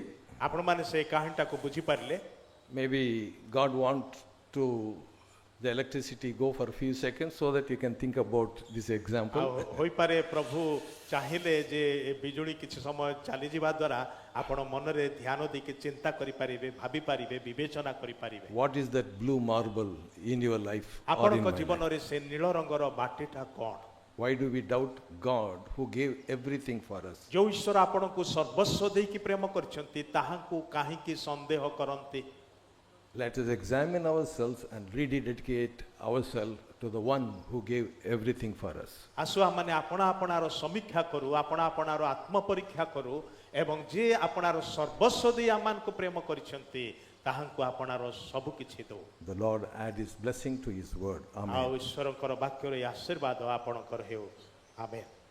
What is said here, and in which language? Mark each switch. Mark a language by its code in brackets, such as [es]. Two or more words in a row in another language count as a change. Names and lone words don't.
[or] ଆପଣମାନେ ସେ କାହାଣୀଟାକୁ ବୁଝିପାରିଲେ [en] Maybe God wants to the electricity go for a few seconds so that you can think about this example. [or] ଆଉ ହୋଇପାରେ ପ୍ରଭୁ ଚାହିଁଲେ ଯେ ଏ ବିଜୁଳି କିଛି ସମୟ ଚାଲିଯିବା ଦ୍ୱାରା ଆପଣ ମନରେ ଧ୍ୟାନ ଦେଇକି ଚିନ୍ତା କରିପାରିବେ ଭାବିପାରିବେ ବିବେଚନା କରିପାରିବେ [en] What is that blue marble in your life or in [or] ଆପଣଙ୍କ [en] my life? [or] ଜୀବନରେ ସେ ନୀଳ ରଙ୍ଗର ବାଟିଟା କ'ଣ [en] Why do we doubt God who gave everything for us? [or] ଯୋଉ ଈଶ୍ୱର ଆପଣଙ୍କୁ ସର୍ବସ୍ୱ ଦେଇକି ପ୍ରେମ କରିଛନ୍ତି ତାହାଙ୍କୁ କାହିଁକି ସନ୍ଦେହ କରନ୍ତି [en] Let us examine ourselves and rededicate ourselves to the one who gave everything for us. [or] ଆସୁ ଆମମାନେ ଆପଣା ଆପଣାର ସମୀକ୍ଷା କରୁ ଆପଣା ଆପଣାର ଆତ୍ମ ପରୀକ୍ଷା କରୁ ଏବଂ ଯିଏ ଆପଣାର ସର୍ବସ୍ୱ ଦେଇ ଆମମାନଙ୍କୁ ପ୍ରେମ କରିଛନ୍ତି ତାହାଙ୍କୁ ଆପଣାର ସବୁ କିଛି ଦେଉ [en] The Lord add his blessing to his word. [or] ଆଉ Amen. ଈଶ୍ୱରଙ୍କର ବାକ୍ୟର ଏହି ଆଶୀର୍ବାଦ ଆପଣଙ୍କର ହେଉ ଆମେନ୍